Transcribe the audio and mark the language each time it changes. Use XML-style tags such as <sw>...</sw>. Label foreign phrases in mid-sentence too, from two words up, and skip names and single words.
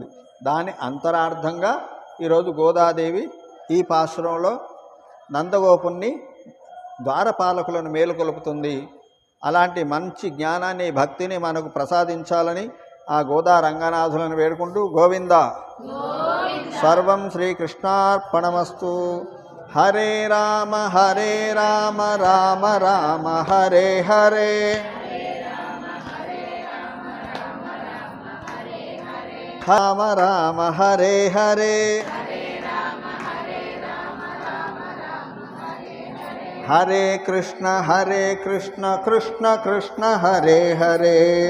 <te>దాని అంతరార్థంగా ఈరోజు గోదాదేవి ఈ పాశ్రంలో నందగోపుణ్ణి ద్వారపాలకులను మేలుకొలుపుతుంది. అలాంటి మంచి జ్ఞానాన్ని, భక్తిని మనకు ప్రసాదించాలని ఆ గోదా రంగనాథులను వేడుకుంటూ, గోవింద</te> <sa>సర్వం శ్రీకృష్ణార్పణమస్తు. హరే రామ రామ రామ హరే హరే, రామ రామ హరే హరే, హరే కృష్ణ కృష్ణ కృష్ణ హరే హరే,</sa>